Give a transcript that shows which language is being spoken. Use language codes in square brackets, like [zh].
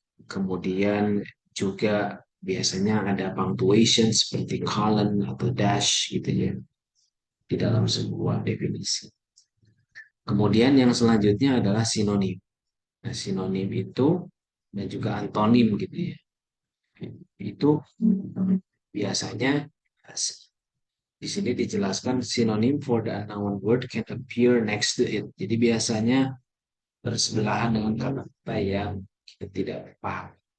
[id] Kemudian juga biasanya ada punctuation seperti colon atau dash gitu ya di dalam sebuah definisi. Kemudian yang selanjutnya adalah sinonim. Nah, sinonim itu dan juga antonim gitu ya. Itu biasanya di sini dijelaskan [en] synonym for the unknown word can appear next to it. [id] Jadi biasanya bersebelahan dengan kata-kata yang kita tidak paham.